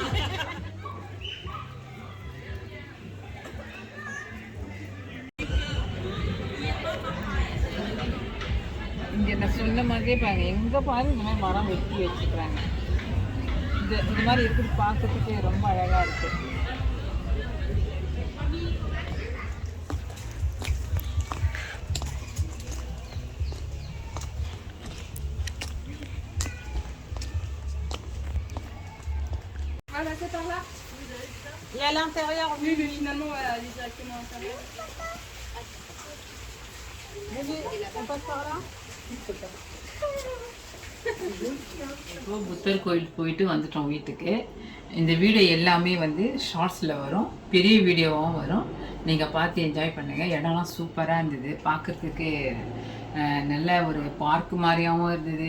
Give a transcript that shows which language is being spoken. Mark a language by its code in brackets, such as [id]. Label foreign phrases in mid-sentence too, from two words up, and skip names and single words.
[ta] இங்கே நான் சொன்ன மாதிரியே பாருங்க, எங்கே பாரு இந்த மாதிரி மரம் வெட்டி வச்சுக்கிறாங்க. இந்த மாதிரி இருக்குது, பார்க்கறதுக்கு ரொம்ப அழகாக இருக்குது. [fr] Voilà, c'est par là. Et à l'intérieur, oui, mais finalement, on va aller directement à l'intérieur. On passe par là. [ta] இப்போ புத்தர் கோயில் போயிட்டு வந்துட்டோம் வீட்டுக்கு. இந்த வீடியோ எல்லாமே வந்து ஷார்ட்ஸில் வரும், பெரிய வீடியோவும் வரும். நீங்கள் பார்த்து என்ஜாய் பண்ணுங்கள். இடம்லாம் சூப்பராக இருந்தது, பார்க்குறதுக்கு நல்ல ஒரு பார்க்கு மாதிரியாகவும் இருந்தது.